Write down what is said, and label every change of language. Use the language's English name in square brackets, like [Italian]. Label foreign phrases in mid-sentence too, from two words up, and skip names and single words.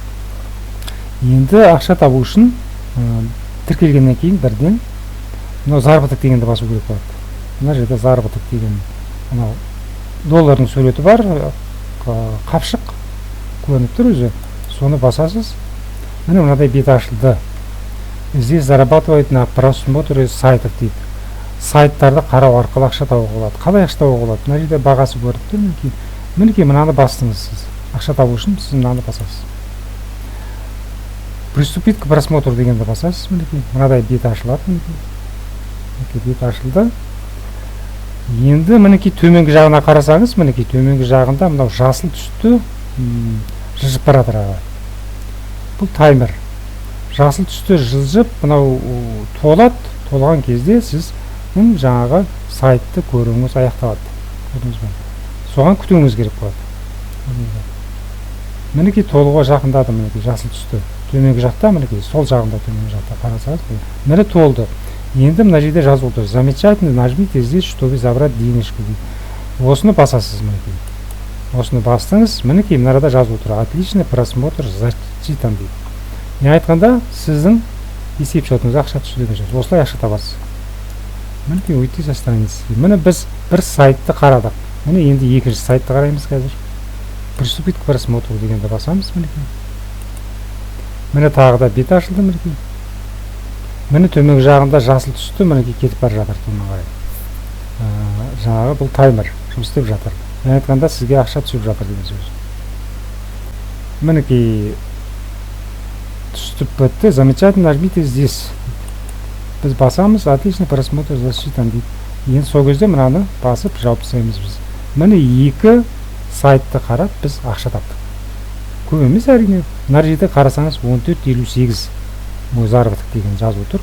[Kazakh] Енді ақша табу үшін тіркелгеннен кейін бірден мынау заработок дегенді басу керек болады. Мына жерде заработок деген мынау доллардың суреті бар, қапшық көрініп тұр өзі. Соны басасыз. Міне мынадай бет ашылды. [Russian] Здесь зарабатывает на просмотре сайтов дейді. [Kazakh] Сайттарды қарау арқылы ақша табуға болады. Қалай ақша табуға болады? Мына жерде бағасы көріп тұр. Мінекей мынаны бастыңыз сіз. Ақша табу үшін сіз мынаны басасыз. [Russian] Приступить к просмотру [Kazakh] дегенді басасыз. Мінекей мынадай бет ашылады. Мінекей бет ашылды. Енді мінекей төменгі жағына қарасаңыз, мінекей төменгі жағында мынау жасыл түсті жылжып баратыр. Бұл таймер. Жасыл түсті жылжып, мынау толады. Толған кезде сіз жаңағы сайтты көруіңіз аяқталады. Соған күтуіңіз керек болады. Мінекей толуға жақындады, мінекей жасыл түсті. Төменгі жақта, мінекей сол жағында төменгі жақта қарасаңыз, міне толды. Енді мына жерде жазып отыр. [Russian] Замечательно, нажмите здесь, чтобы забрать денежку дейді. [Kazakh] Осыны басасыз мінекей. Осыны бастыңыз, мінекей мына арада жазып отыр. [Russian] Отличный просмотр зачитан [Kazakh] дейді. Не айтқанда сіздің есеп шотыңыз ақша түсті деген сөз. Осылай ақша табасыз. Мінекей [Russian] уйти со страницы. [Kazakh] Міне біз бір сайтты қарадық. Міне енді екінші сайтты қараймыз қазір. [Russian] Приступить к просмотру [Kazakh] дегенді басамыз мінекей. Міне тағы да бет ашылды мінекей. Міне төменгі жағында жасыл түсті, мінекей кетіп бара жатыр төмен қарай. Жаңағы бұл таймер жұмыс істеп жатыр. Мен айтқанда сізге ақша түсіп жатыр деген сөз. Мінекей түсіп бітті. [Russian] Замечательно, нажмите здесь. [Kazakh] Біз басамыз, [Russian] отлично просмотр засчитан [Kazakh] дейді. Енді сол кезде мынаны басып жауып тастаймыз біз. Міне екі сайтты қарап біз ақша таптық. Көп емес әрине. Мына жерде қарасаңыз 14.58 [Russian] мой заработок [Kazakh] деген жазып отыр.